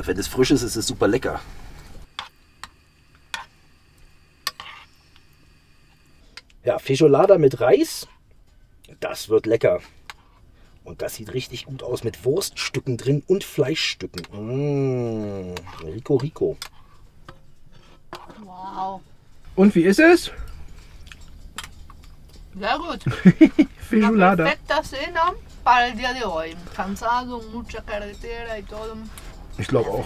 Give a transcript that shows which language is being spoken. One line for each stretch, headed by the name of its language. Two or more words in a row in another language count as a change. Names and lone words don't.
German: Wenn es frisch ist, ist es super lecker. Ja, Feijoada mit Reis, das wird lecker. Und das sieht richtig gut aus mit Wurststücken drin und Fleischstücken.
Spanish: Rico, Rico. Wow.
German: Und wie ist es? Sehr gut. Feijoada.
Spanish: Una perfecta cena para el día de hoy. Cansado, mucha carretera y todo.
German: Ich glaube auch.